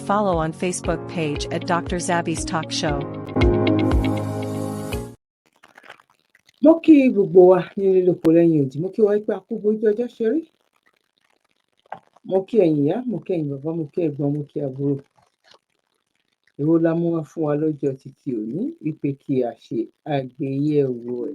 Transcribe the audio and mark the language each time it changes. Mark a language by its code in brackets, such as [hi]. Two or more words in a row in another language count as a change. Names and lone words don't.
[en] follow on Facebook page at Dr. Zabby's Talk Show. [yo] Mo kí gbogbo wa nílé lóko lẹ́yìn òdì, mo kí wa pé a kú bójú ọjọ́ ṣe rí. Mo kí ẹ̀yin ìyá, mo kí ẹ̀yin bàbá, mo kí ẹ̀gbọ́n, mo kí àbúrò. Èwo la mú wá fún wa lọ́jọ́ títí òní wípé kí a ṣe àgbéyẹ̀wò ẹ̀.